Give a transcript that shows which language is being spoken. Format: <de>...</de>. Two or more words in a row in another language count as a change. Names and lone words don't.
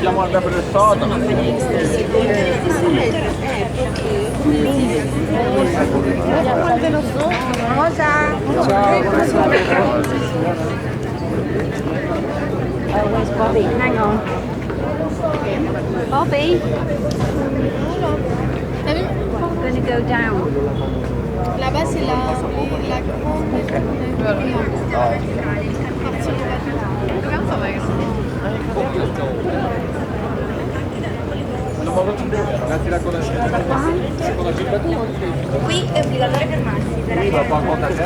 <it>guarda per il foto. Rosa.</it> <en>Oh, where's Bobby? Hang on. Bobby. I'm going to go down.</en> <fr>Là-bas, c'est la</fr> <it>Qui è obbligatorio fermarsi.</it>